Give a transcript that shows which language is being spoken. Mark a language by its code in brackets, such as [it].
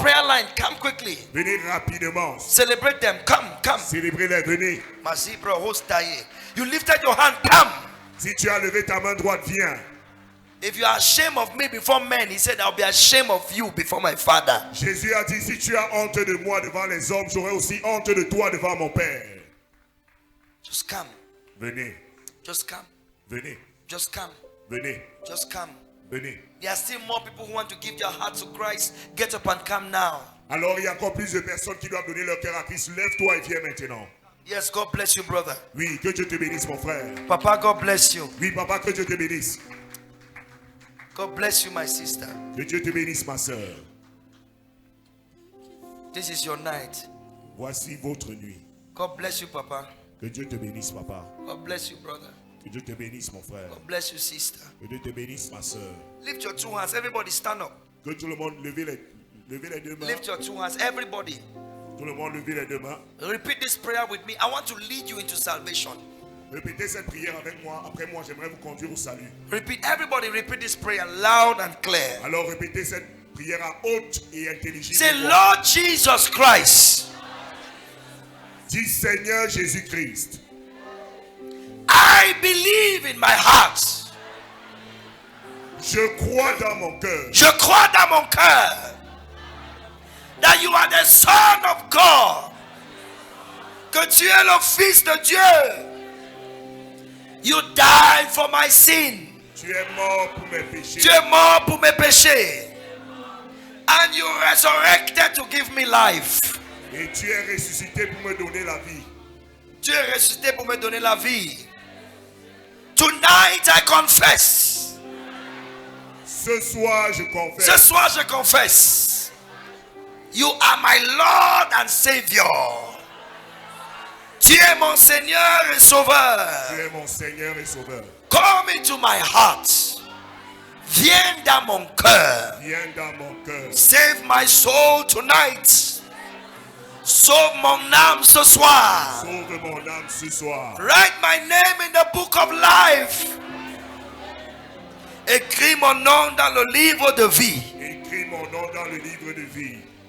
[en] prayer line, come quickly. [fr] Venez rapidement. [en] Celebrate them. Come, come. [fr] Célébrez-les, venez. Mazibra hostaye. [en] You lifted your hand. Come. [fr] Si tu as levé ta main droite, viens. [en] If you are ashamed of me before men, he said, I'll be ashamed of you before my Father. [fr] Jésus a dit, si tu as honte de moi devant les hommes, j'aurai aussi honte de toi devant mon Père. [en] Just come. [fr] Venez, [en] Just come. [fr] venez, [en] Just come. [fr] venez, [en] Just come. [fr] venez. [en] There are still more people who want to give their heart to Christ. Get up and come now. [fr] Alors il y a encore plus de personnes qui doivent donner leur cœur à Christ. Lève-toi et viens maintenant. [en] Yes, God bless you, brother. [fr] Oui, que Dieu te bénisse, mon frère. [en] Papa, God bless you. [fr] Oui, papa, que Dieu te bénisse. [en] God bless you, my sister. [fr] Que Dieu te bénisse, ma soeur. [en] This is your night. [fr] Voici votre nuit. [en] God bless you, Papa. [fr] Que Dieu te bénisse, papa. [en] God bless you, brother. [fr] Que Dieu te bénisse, mon frère. [en] God bless you, sister. [fr] Que Dieu te bénisse, ma soeur. [en] Lift your 2 hands. Everybody stand up. [fr] Que tout le monde lève les deux mains. [en] Lift your 2 hands. Everybody. [fr] Tout le monde lève les deux mains. [en] Repeat this prayer with me. I want to lead you into salvation. [fr] Répétez cette prière avec moi. Après moi, j'aimerais vous conduire au salut. [en] Repeat. Everybody repeat this prayer loud and clear. [fr] Alors répétez cette prière à haute et intelligible. [en] Say, [fr] voix. [en] Lord Jesus Christ, [fr] Dis Seigneur Jésus-Christ, [en] I believe in my heart. [fr] je crois dans mon cœur Je crois dans mon cœur [en] that you are the Son of God. [fr] Que tu es le Fils de Dieu. [en] You died for my sin. [fr] tu es mort pour mes péchés Tu es mort pour mes péchés. [en] And you resurrected to give me life. [fr] et tu es ressuscité pour me donner la vie. Tu es ressuscité pour me donner la vie. [en] Tonight I confess. [fr] Ce soir, je Ce confesse, soir je confesse. [en] You are my Lord and Savior. [fr] Tu es mon Seigneur et Sauveur. tu es mon Seigneur et Sauveur. [en] Come into my heart. [fr] Viens dans mon cœur. Viens dans mon cœur. [en] Save my soul tonight. [fr] Sauve mon âme ce soir. Sauve mon âme ce soir. [en] Write my name in the book of life. [fr] Écris mon nom dans le livre de vie. Écris mon nom dans le livre de vie.